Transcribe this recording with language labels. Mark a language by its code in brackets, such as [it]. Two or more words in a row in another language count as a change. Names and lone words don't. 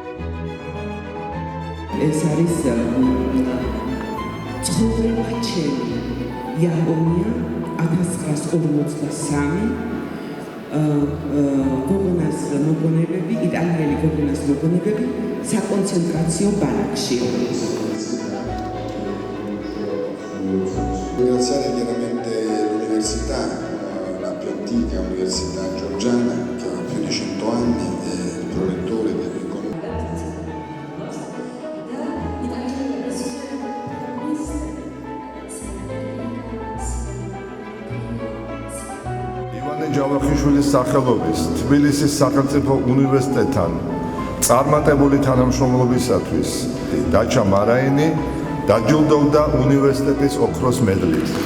[ka] ეს არის ცხოვრება ჩემი იაპონია 1953 გოგონას მოგონებები, იტალიელი გოგონას მოგონებები საკონცენტრაციო ბანაკში. [it] Ringraziare chiaramente l'università, la più antica università georgiana che ha più di 100 anni e il prorettore dell'economia. [ka] ივანე ჯავახიშვილის სახელობის თბილისის სახელმწიფო უნივერსიტეტთან წარმატებული თანამშრომლობისათვის დაჩა მარაინი დაჯილდოვდა უნივერსიტეტის ოქროს მედლით.